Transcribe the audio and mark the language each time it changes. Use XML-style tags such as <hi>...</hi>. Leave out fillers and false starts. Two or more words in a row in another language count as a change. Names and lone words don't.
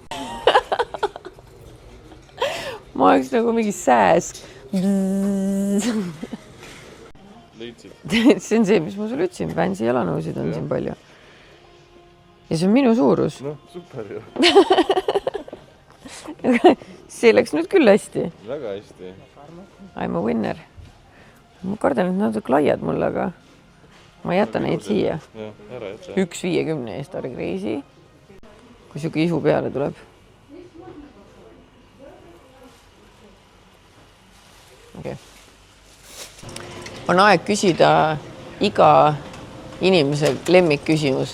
<et>Ma oleks nagu mingi sääs. Leidsid? See on see, mis ma sulle ütlesin. Vänsi jalanõusid on siin palju. Ja see on minu suurus. No, super ju. See läks nüüd küll hästi. Väga hästi.</et> <en>I'm a winner.</en> <et>Ma kardan, et nad on laiad mulle, aga ma jätan neid siia. Ja, ära jätta. 1,50 eest oli crazy. Kui siuke isu peale tuleb. Okay. On aeg küsida iga inimese lemmikküsimus.</et>